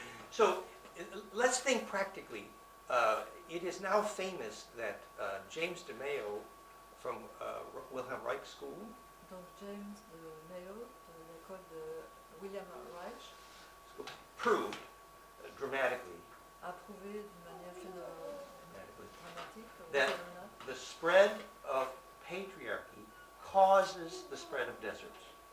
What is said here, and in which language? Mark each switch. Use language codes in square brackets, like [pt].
[en] So, let's think practically. It is now famous that James DeMeo from Wilhelm Reich School [fr] Donc James de Mayo, de l'école de William Reich, [en] proved dramatically [fr] a prouvé d'une manière dramatique, [en] That- [fr] phénoménale, [en] the spread of patriarchy causes the spread of deserts.